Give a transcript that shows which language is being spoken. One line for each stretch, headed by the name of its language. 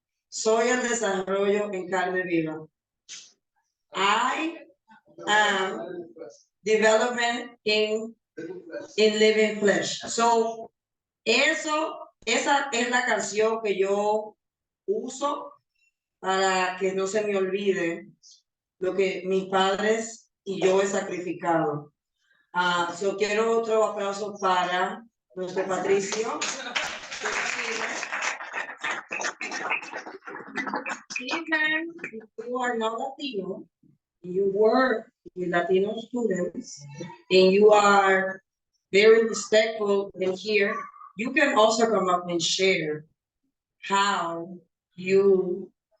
Spanish: Soy el desarrollo en carne viva.
English: I am development in living flesh.
Spanish: So, esa es la canción que yo uso para que no se me olvide lo que mis padres y yo he sacrificado. So quiero otro aplauso para nuestro Patricio.
English: Even if you are not Latino, you work with Latino students, and you are very respectful in here, you can also come up and share how you